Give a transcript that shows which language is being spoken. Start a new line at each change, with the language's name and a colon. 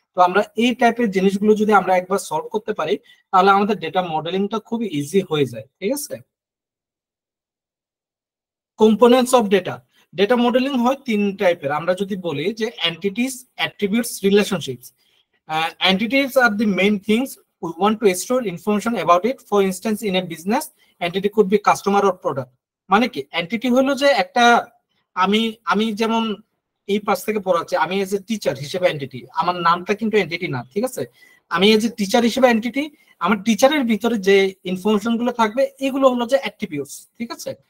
Bangla: তো আমরা এই টাইপের জিনিসগুলো যদি আমরা একবার সলভ করতে পারি তাহলে আমাদের ডেটা মডেলিংটা খুবই ইজি হয়ে যায়। ঠিক আছে, components of data, data modelling হয় তিন টাইপের। আমরা যদি বলি যে entities, attributes, relationships.
English: Entities are the main things we want to store information about it. For instance, in a business, entity could be customer or product.
Bangla: মানে কি entity হলো যে একটা, আমি আমি যেমন এই পাশ থেকে পড়াচ্ছি, আমি এজ এ টিচার হিসেবে এন্টিটি, আমার নামটা কিন্তু এন্টিটি না, ঠিক আছে? আমি এজ এ টিচার হিসেবে এন্টিটি, আমার টিচারের ভিতরে যে ইনফরমেশন গুলো থাকবে এগুলো হলো যে অ্যাট্রিবিউটস, ঠিক আছে?